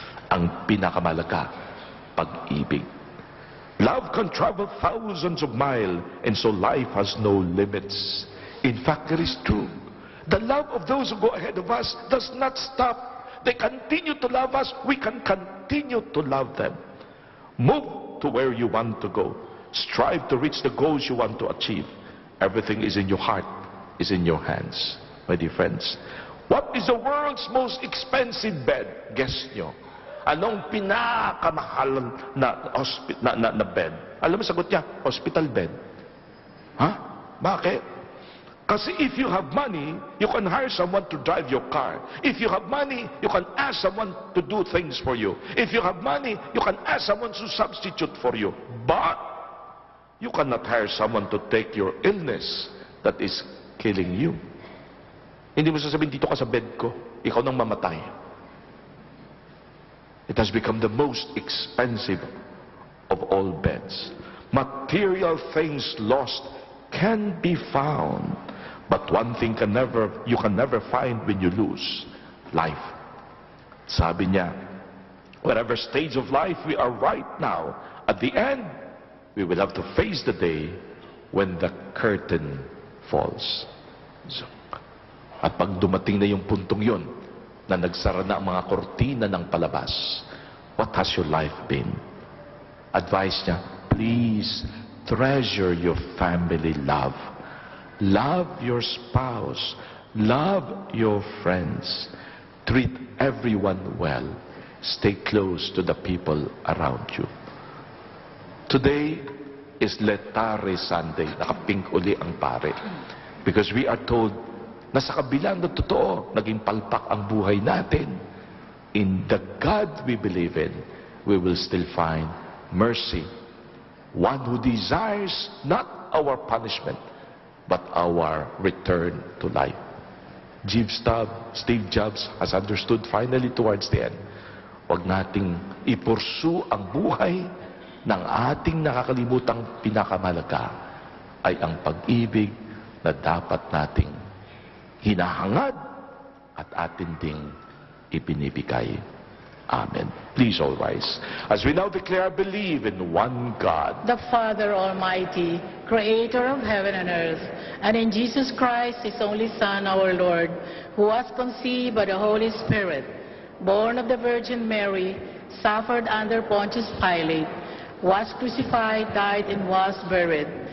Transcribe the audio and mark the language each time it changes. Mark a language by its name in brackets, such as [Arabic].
[Filipino] Ang pinakamalaga, pag-ibig. [English] Love can travel thousands of miles, and so life has no limits. In fact, it is true. The love of those who go ahead of us does not stop. They continue to love us. We can continue to love them. Move to where you want to go. Strive to reach the goals you want to achieve. Everything is in your heart, is in your hands. My dear friends, what is the world's most expensive bed? [Filipino] Guess nyo. Anong pinakamahal na bed? Alam mo, sagot niya, hospital bed. Ha? Bakit? [English] Kasi if you have money, you can hire someone to drive your car. If you have money, you can ask someone to do things for you. If you have money, you can ask someone to substitute for you. But you cannot hire someone to take your illness that is killing you. [Filipino] Hindi mo sasabihin, dito ka sa bed ko, ikaw nang mamatay. [English] It has become the most expensive of all beds. Material things lost can be found. But one thing you can never find when you lose, life. [Filipino] Sabi niya, [English] whatever stage of life we are right now, at the end, we will have to face the day when the curtain falls. [Filipino] So, at pag dumating na yung puntong yun, na nagsara na ang mga kortina ng palabas, [English] what has your life been? Advice niya, please treasure your family love. Love your spouse. Love your friends. Treat everyone well. Stay close to the people around you. Today is Letare Sunday. [Filipino] Nakapink uli ang pare. [English] Because we are told [Filipino] na sa kabilang na totoo, naging palpak ang buhay natin. [English] In the God we believe in, we will still find mercy. One who desires not our punishment, but our return to life. Steve Jobs has understood finally towards the end. [Filipino] Huwag nating ipursu ang buhay ng ating nakakalimutang pinakamalaga ay ang pag-ibig na dapat nating hinahangad at atin ding ibinibigay. [English] Amen. Please all rise. As we now declare, believe in one God, the Father Almighty, creator of heaven and earth, and in Jesus Christ, his only Son, our Lord, who was conceived by the Holy Spirit, born of the Virgin Mary, suffered under Pontius Pilate, was crucified, died, and was buried.